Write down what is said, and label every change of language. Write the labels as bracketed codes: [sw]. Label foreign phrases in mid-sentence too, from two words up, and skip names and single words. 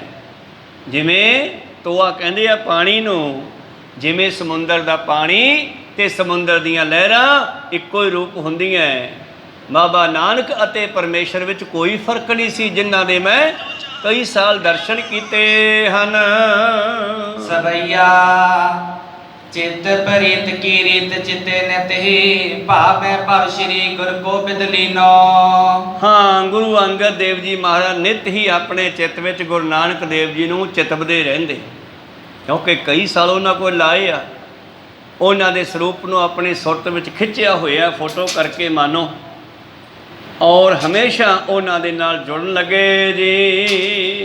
[pa] ਜਿਵੇਂ ਤੋਆ ਕਹਿੰਦੇ ਆ ਪਾਣੀ ਨੂੰ, ਜਿਵੇਂ ਸਮੁੰਦਰ ਦਾ ਪਾਣੀ ਤੇ ਸਮੁੰਦਰ ਦੀਆਂ ਲਹਿਰਾਂ ਇੱਕੋ ਹੀ ਰੂਪ ਹੁੰਦੀਆਂ। ਬਾਬਾ ਨਾਨਕ ਅਤੇ ਪਰਮੇਸ਼ਰ ਵਿੱਚ ਕੋਈ ਫਰਕ ਨਹੀਂ ਸੀ, ਜਿਨ੍ਹਾਂ ਦੇ ਮੈਂ ਕਈ ਸਾਲ ਦਰਸ਼ਨ ਕੀਤੇ ਹਨ। [bra] ਸਵਈਆ चित परीत की रीत चिते नित ही भावे भव श्री गुर गोबिंद लीनो। [pa] ਹਾਂ ਗੁਰੂ ਅੰਗਦ ਦੇਵ ਜੀ ਮਹਾਰਾਜ ਨਿਤ ਹੀ ਆਪਣੇ ਚਿੱਤ ਵਿੱਚ ਗੁਰੂ ਨਾਨਕ ਦੇਵ ਜੀ ਨੂੰ ਚਿਤਵਦੇ ਰਹਿੰਦੇ, ਕਿਉਂਕਿ ਕਈ ਸਾਲ ਉਹਨਾਂ ਕੋਲ ਲਾਏ ਆ। ਉਹਨਾਂ ਦੇ ਸਰੂਪ ਨੂੰ ਆਪਣੀ ਸੁਰਤ ਵਿੱਚ ਖਿੱਚਿਆ ਹੋਇਆ ਫੋਟੋ ਕਰਕੇ ਮਾਨੋ, ਔਰ ਹਮੇਸ਼ਾ ਉਹਨਾਂ ਦੇ ਨਾਲ ਜੁੜਨ ਲੱਗੇ ਜੀ।